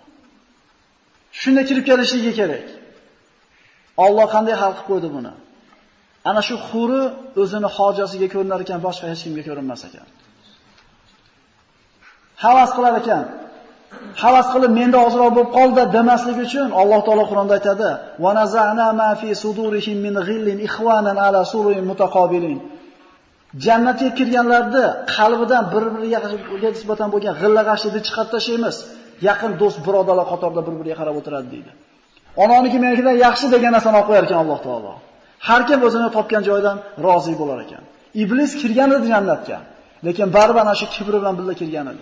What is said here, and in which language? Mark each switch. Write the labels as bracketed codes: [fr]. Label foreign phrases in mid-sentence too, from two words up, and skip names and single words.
[uz] Shunda kirib kelishligi kerak. Alloh qanday hal qilib qo'ydi buni? Ana shu huri o'zini hojasiga ko'rinar ekan, boshqa hech kimga ko'rinmas ekan. Havas qilar ekan. Havas qilib menda ozroq bo'lib qoldi demaslik uchun Alloh taolo Qur'onda aytadi: [ar] "ونزعنا ما في صدورهم من غل إخوانا على سرر متقابلين." [uz] Jannatga kirganlarda qalbidan bir-biriga nisbatan bo'lgan g'illag'ashlikni chiqarib tashlaymiz. Yaqin do'st, birodarlar qatorida bir-biriga qarab o'tiradi deydi. Onaniki menikidan yaxshi degan narsani olib qo'yar ekan Alloh taolo. Har kim o'zini topgan joydan rozi bo'lar ekan. Iblis kirgan edi jannatga, lekin baribir ana shu kibri bilan birga kirgan edi.